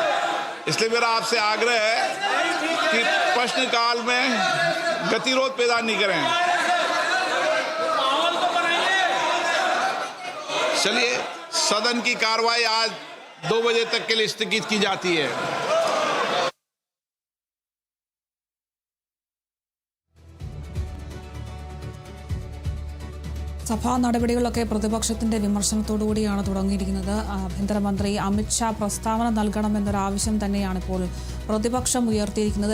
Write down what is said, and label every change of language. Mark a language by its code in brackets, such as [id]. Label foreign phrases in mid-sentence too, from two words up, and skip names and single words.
[hi] इसलिए मेरा आपसे आग्रह है कि प्रश्नकाल में गतिरोध पैदा नहीं करें। चलिए, सदन की कार्रवाई आज 2 बजे तक के लिए स्थगित की जाती है। [ml] സഭാ നടപടികളൊക്കെ പ്രതിപക്ഷത്തിന്റെ വിമർശനത്തോടുകൂടിയാണ് തുടങ്ങിയിരിക്കുന്നത്. ആഭ്യന്തരമന്ത്രി അമിത്ഷാ പ്രസ്താവന നൽകണമെന്നൊരാവശ്യം തന്നെയാണ് ഇപ്പോൾ പ്രതിപക്ഷം ഉയർത്തിയിരിക്കുന്നത്.